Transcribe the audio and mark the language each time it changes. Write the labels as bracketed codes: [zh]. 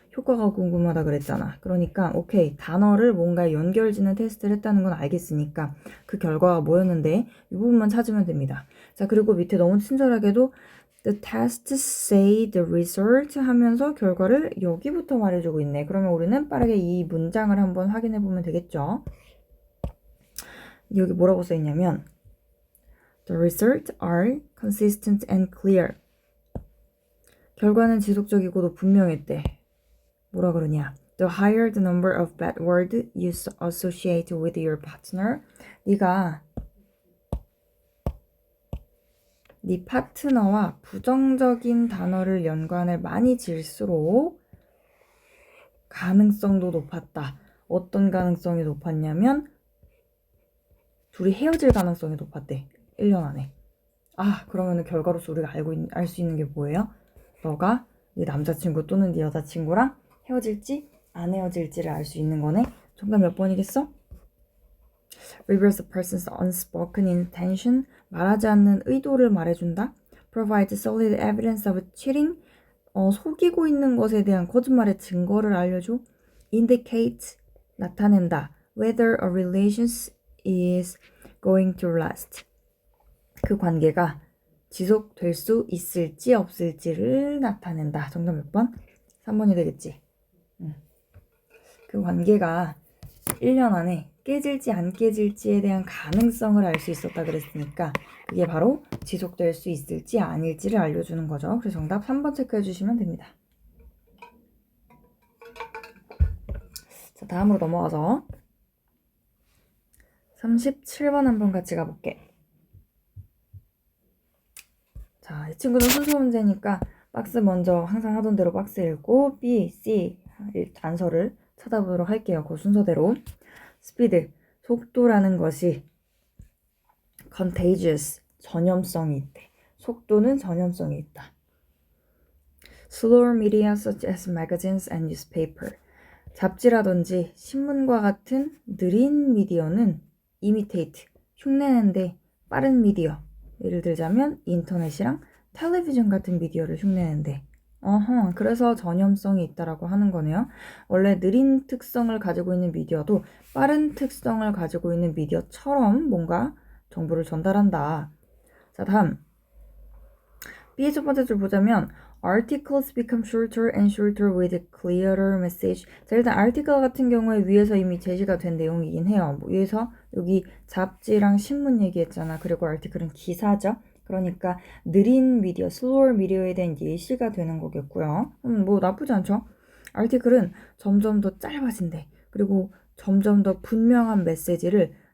[ko] 효과가 궁금하다 그랬잖아. 그러니까 오케이, 단어를 뭔가 연결짓는 테스트를 했다는 건 알겠으니까 그 결과가 뭐였는데 이 부분만 찾으면 됩니다. 자, 그리고 밑에 너무 친절하게도 [en] The tests say the result [ko] 하면서 결과를 여기부터 말해주고 있네. 그러면 우리는 빠르게 이 문장을 한번 확인해 보면 되겠죠. 여기 뭐라고 써있냐면 [en] The results are consistent and clear. [ko] 결과는 지속적이고도 분명했대. 뭐라 그러냐? [en] The higher the number of bad words you associate with your partner. [ko] 네가 네 파트너와 부정적인 단어를 연관을 많이 지을수록 가능성도 높았다. 어떤 가능성이 높았냐면 둘이 헤어질 가능성이 높았대. 1년 안에. 아, 그러면은 결과로서 우리가 알 수 있는 게 뭐예요? 너가 네 남자친구 또는 네 여자친구랑 헤어질지 안 헤어질지를 알 수 있는 거네. 정답 몇 번이겠어? [en] Reveals a person's unspoken intention. [ko] 말하지 않는 의도를 말해준다. [en] Provide solid evidence of cheating. [ko] 속이고 있는 것에 대한 거짓말의 증거를 알려줘. Indicate. 나타낸다. [en] Whether a relationship is going to last. [ko] 그 관계가 지속될 수 있을지 없을지를 나타낸다. 정답 몇 번? 3번이 되겠지. 그 관계가 1년 안에 깨질지 안 깨질지에 대한 가능성을 알 수 있었다 그랬으니까 그게 바로 지속될 수 있을지 아닐지를 알려주는 거죠. 그래서 정답 3번 체크해 주시면 됩니다. 자, 다음으로 넘어가서 37번 한번 같이 가볼게. 자, 이 친구는 순서 문제니까 박스 먼저 항상 하던 대로 박스 읽고 B, C 단서를 찾아보도록 할게요. 그 순서대로. 스피드, 속도라는 것이 contagious, 전염성이 있대. 속도는 전염성이 있다. [en] Slower media such as magazines and newspaper. [ko] 잡지라든지 신문과 같은 느린 미디어는 imitate, 흉내내는데 빠른 미디어. 예를 들자면 인터넷이랑 텔레비전 같은 미디어를 흉내내는데 그래서 전염성이 있다라고 하는 거네요. 원래 느린 특성을 가지고 있는 미디어도 빠른 특성을 가지고 있는 미디어처럼 뭔가 정보를 전달한다. 자, 다음 B의 첫 번째 줄 보자면 [en] Articles become shorter and shorter with a clearer message. [ko] 자, 일단 article 같은 경우에 위에서 이미 제시가 된 내용이긴 해요. 위에서 여기 잡지랑 신문 얘기했잖아. 그리고 article은 기사죠. 그러니까 느린 미디어, slower 미디어에 대한 예시가 되는 거겠고요. 뭐 나쁘지 않죠. article은 점점 더 짧아진대. 그리고 점점 더 분명한 메시지를